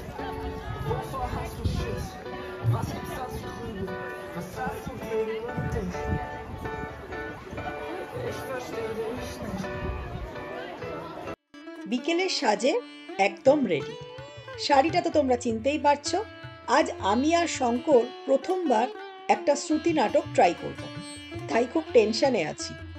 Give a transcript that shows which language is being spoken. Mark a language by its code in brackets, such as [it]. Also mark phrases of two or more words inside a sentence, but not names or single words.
[de] Wovor hast du Schiss? Was gibt's da zu grübeln? Was hast du gegen dich? Ich verstehe dich nicht. [bn] বিকেলের সাজে একদম রেডি। শাড়িটা তো তোমরা চিনতেই পারছো। আজ আমি আর শঙ্কর প্রথমবার একটা শ্রুতি নাটক ট্রাই করব, তাই খুব টেনশনে আছি।